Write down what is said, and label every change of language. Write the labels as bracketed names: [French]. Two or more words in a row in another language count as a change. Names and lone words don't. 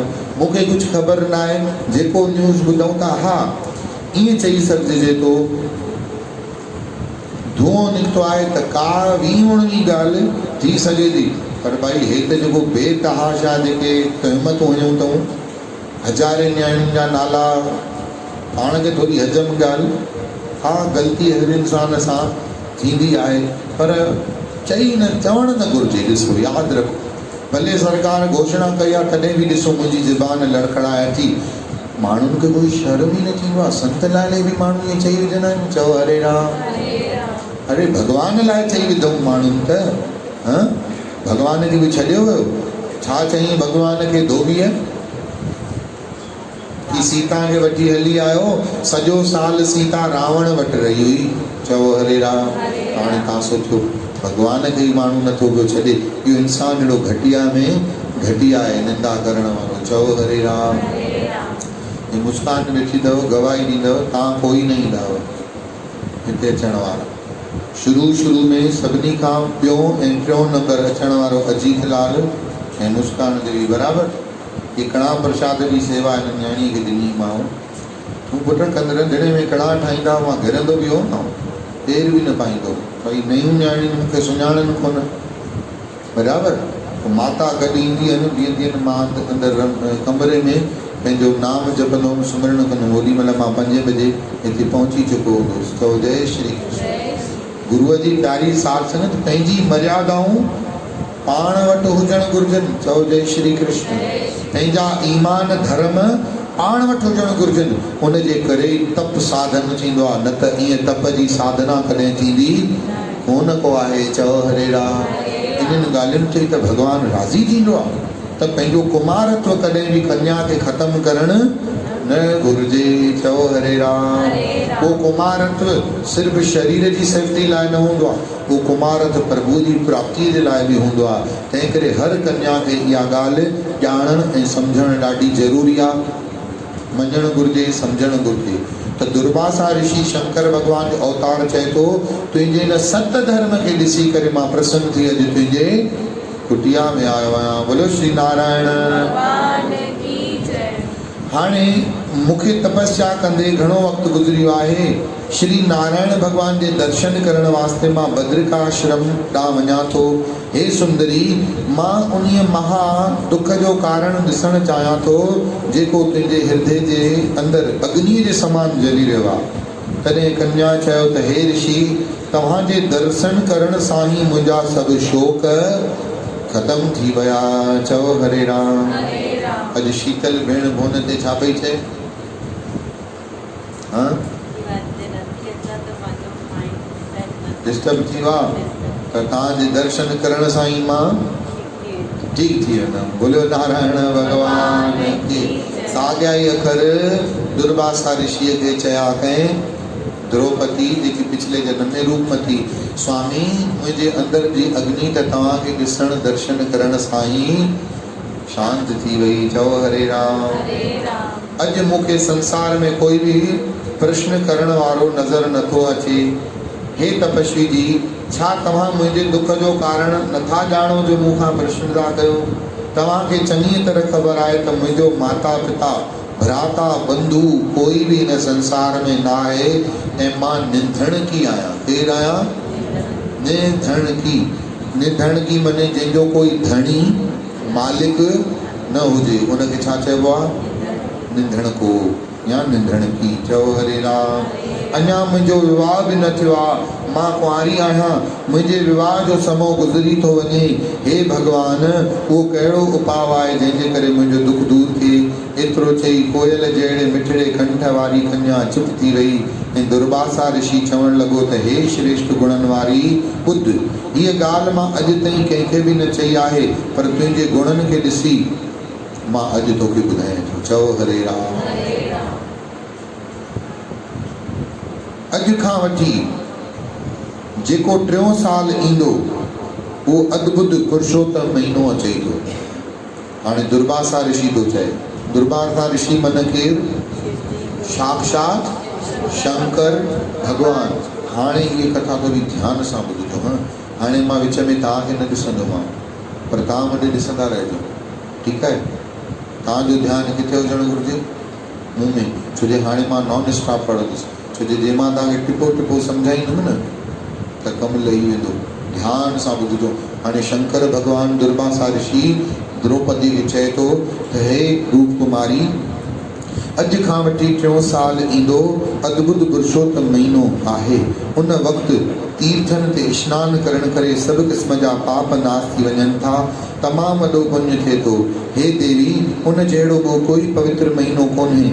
[Sindhi] मूंखे कुझु ख़बर न आहे, जेको न्यूज़ ॿुधूं था हा ईअं चई सघिजे थो धुओं निकितो आहे त का 20 ॻाल्हि थी सघे थी, पर भई हे त जेको बेतहाशा जेके तहमतूं हयूं अथऊं, हज़ारे न्याणियुनि जा नाला, पाण खे थोरी हजम ॻाल्हि, हा ग़लती हर इंसान सां थींदी आहे, पर चवणु न घुरिजे। ॾिसो यादि रखो, भले सरकार घोषणा कई आहे तॾहिं बि ॾिसो मुंहिंजी ज़बान लड़खड़ाए थी। माण्हुनि खे कोई शर्म ई न थींदो आहे। संत लाइ बि माण्हू ईअं चई विझंदा आहिनि, चओ हरे राम। अरे भॻवान लाइ चई विधऊं माण्हुनि त, भॻवान खे बि छॾियो वियो। छा चई भॻवान खे धोबीअ की सीता खे वठी हली आयो, सॼो साल सीता रावण वटि रही हुई। चओ हरे राम। हाणे तव्हां सोचियो भॻवान खे ई माण्हू नथो पियो छॾे, इहो इंसानु अहिड़ो घटिया में घटिया आहे, निंदा करण वारो। चओ हरे राम। हे मुस्कान वेठी अथव, गवाही ॾींदव, तव्हां कोई न ईंदा हिते अचण वारा। शुरू में सभिनी खां टियों नंबर अचण वारो अजीत लाल ऐं मुस्कान देवी बराबरि। ये कड़ा प्रसाद जी सेवा हिन न्याणी खे ॾिनी मां। तूं पुट कंदड़ दड़े में कड़ा ठाहींदा, मां घिरंदो बि हो न, ॾेर बि न पाईंदो। भई नयूं न्याणियूं मूंखे सुञाणनि कोन, बराबरि। माता गॾु ईंदी आहिनि, बीहंदी आहिनि, मां अंदरि कमरे में पंहिंजो नाम जपंदो हुउमि, सुमिरण कंदो। ओॾी महिल मां 5 बजे हिते पहुची चुको हूंदुसि। चओ जय श्री कृष्ण। गुरुअ जी प्यारी सार संगत, पंहिंजी मर्यादाऊं पाण वटि हुजणु घुरिजनि। चओ जय श्री कृष्ण। पंहिंजा ईमान धर्म पाण वटि हुजणु घुरिजनि। उनजे करे तप साधन थींदो आहे, न त ईअं तप जी साधना कॾहिं थींदी कोन को आहे। चओ हरे राम। इन्हनि ॻाल्हियुनि ते त भॻवानु राज़ी थींदो आहे। त पंहिंजो कुमारत्व कॾहिं बि कन्या खे ख़तमु करणु न घुरिजे। चओ हरे राम। वो कुमारत्व सिर्फ़ु शरीर जी सेफ्टी लाइ न हूंदो आहे, वो कुमारत्व प्रभु जी प्राप्ति जे लाइ बि हूंदो आहे। तंहिं करे हर कन्या खे इहा ॻाल्हि ॼाणणु ऐं सम्झणु ॾाढी ज़रूरी आहे, मञणु घुरिजे, सम्झणु घुरिजे। त दुर्वासा ऋषि शंकर भॻवान जो अवतार चए थो, तुंहिंजे हिन सत धर्म खे ॾिसी करे मां प्रसन्न थी अॼु तुंहिंजे कुटिया में आयो आहियां। बोलो श्री नारायण। हाणे मूंखे तपस्या कंदे घणो वक़्तु गुज़रियो आहे। श्री नारायण भॻवान जे दर्शन करण वास्ते मां बद्रिकाश्रम ॾांहुं वञा थो। हे सुंदरी, मां उन्हीअ महा दुख जो कारण ॾिसणु चाहियां थो जेको तुंहिंजे हृदय जे अंदरि अग्नीअ जे समान जली रहियो आहे। तॾहिं कन्या चयो त हे ऋषि, तव्हांजे दर्शन करण सां ई मुंहिंजा सभु शोक ख़तमु थी विया। चओ हरे राम। अॼु शीतल भेण भोन ते छा पई चए? डिस्टर्ब थी वियो त तव्हांजे दर्शन करण सां ई मां ठीक थी वेंदमि। [Hindi] बोलो नारायण भगवान की। [Sindhi] साॻिया ई अखर दुर्वासा ऋषिअ खे चया कंहिं द्रौपदी जेकी पिछले जन्म में रूप में थी। स्वामी, मुंहिंजे अंदरि जी अग्नि त तव्हांखे ॾिसण दर्शन करण सां ई शांत थी वई। चओ हरे राम। अॼु मूंखे संसार में कोई बि प्रश्न करण वारो नज़र नथो अचे। हे तपस्वी जी, छा तव्हां मुंहिंजे दुख जो कारण नथा ॼाणो जो मूंखां प्रश्न था कयो? तव्हांखे चङी तरह ख़बर आहे त मुंहिंजो माता पिता भ्राता बंधु कोई बि हिन संसार में न आहे ऐं मां निधणकी आहियां। केरु आहियां? निधणकी। निधणकी माने जंहिंजो कोई धणी मालिक न हुजे, उनखे छा चइबो आहे? निधणको या निधणकी। चओ हरे राम। अञा मुंहिंजो विवाह बि न थियो आहे, मां कुंवारी आहियां, मुंहिंजे विवाह जो समय गुज़री थो वञे। हे भॻवान, उहो कहिड़ो उपाउ आहे जंहिंजे करे मुंहिंजो दुख दूर थिए? एतिरो चई कोयल जहिड़े मिठड़े कंठ वारी कन्या चुप थी वई ऐं दुर्वासा ऋषि चवणु लॻो त हे श्रेष्ठ गुणनि वारी ॿुध, हीअ ॻाल्हि मां अॼु ताईं कंहिंखे बि न चई आहे, पर तुंहिंजे गुणनि खे ॾिसी मां अॼु तोखे ॿुधायां थो। चओ हरे राम। अॼु खां वठी जेको 3 साल ईंदो वो अद्भुत पुरुषोत्तम महीनो अचे थो। हाणे दुर्वासा ऋषि थो चए। दुर्वासा ऋषि मन केरु? साक्षात शंकर भगवान। हाणे ये कथा थोड़ी ध्यान सां ॿुधजो। हाणे मां विच में तव्हांखे न ॾिसंदोमांव पर तव्हां मूंखे ॾिसंदा रहिजो, ठीकु आहे? तव्हांजो ध्यानु किथे हुजणु घुरिजे? मूं में। छो जे हाणे मां [English] non stop [Sindhi] पढ़ंदुसि। छो जे जंहिं मां तव्हांखे टिपो टिपो सम्झाईंदुमि न त कमु लही वेंदो। ध्यान सां ॿुधजो। हाणे शंकर भगवान दुर्वासा ऋषि द्रौपदी खे चए थो त हे रूप कुमारी, अॼु खां वठी 3 साल ईंदो अद्भुत पुरुषोत्तम महीनो आहे। उन वक़्तु तीर्थनि ते सनानु करण करे सभु क़िस्म जा पाप नाश थी वञनि था। तमामु वॾो पुण्य थिए थो। हे देवी, उन जहिड़ो ॿियो कोई पवित्र महीनो कोन्हे।